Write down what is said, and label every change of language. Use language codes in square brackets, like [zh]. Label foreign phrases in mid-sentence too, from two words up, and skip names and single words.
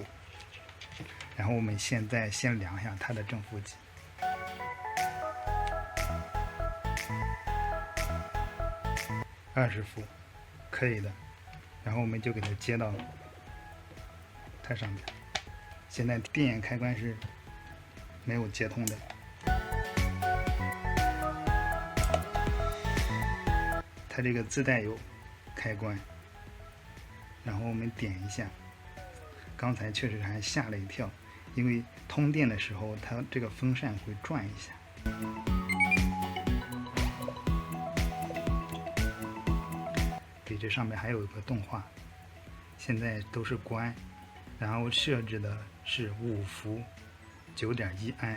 [zh] 然後我們現在先量一下它的正負極。20伏，可以的。然後我們就給它接到它上面。現在電源開關是沒有接通的。它這個自帶有開關，然後我們點一下。剛才確實還嚇了一跳，因為通電的時候它這個風扇會轉一下。這上面還有一個動畫，現在都是關，然後設置的是5伏9.1安。